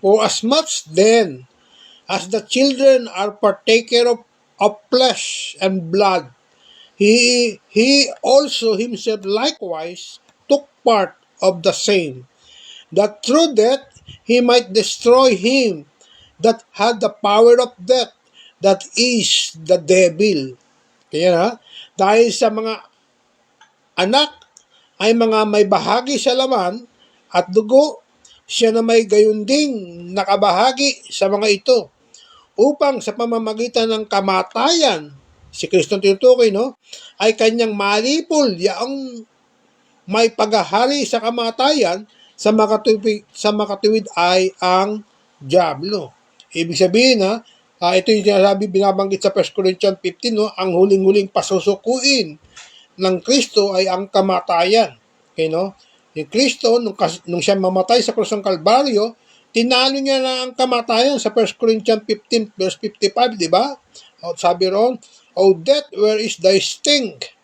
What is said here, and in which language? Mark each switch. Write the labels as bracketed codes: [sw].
[en] For as much then as the children are partaker of flesh and blood, he also himself likewise took part of the same, that through death he might destroy him that had the power of death, that is the devil. [tl] Kaya na, dahil sa mga anak ay mga may bahagi sa laman at dugo, siya na may gayon ding nakabahagi sa mga ito, upang sa pamamagitan ng kamatayan, si Kristo tinutukoy, ay kanyang malipol yaong may paghahari sa kamatayan, sa makatuwid ay ang diablo. Ibig sabihin, ito yung sinasabi, binabanggit sa 1 Corinthians 15, ang huling-huling pasusukuin ng Kristo ay ang kamatayan. Okay, Yung Kristo, nung siya mamatay sa krus ng Kalbaryo, tinalo niya na ang kamatayan sa 1 Corinthians 15, verse 55, di ba? Sabi ron, [en] O death, where is thy sting?